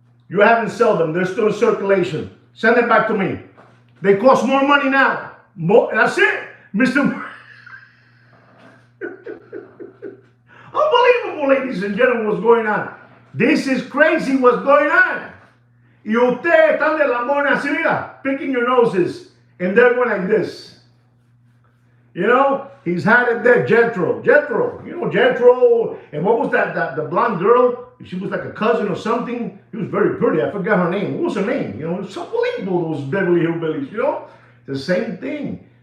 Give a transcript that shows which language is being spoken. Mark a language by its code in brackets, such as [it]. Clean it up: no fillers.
[en] You haven't sold them. They're still in circulation. Send them back to me. They cost more money now. That's it. Mr. Unbelievable, ladies and gentlemen, what's going on. This is crazy what's going on. [es] Y ustedes están de lambones así, mira, [en] picking your noses. And they're going like this. He's had it there, Jethro. Jethro. And what was that? The blonde girl? She was like a cousin or something. She was very pretty. I forgot her name. What was her name? It's unbelievable, those Beverly Hillbillies, The same thing.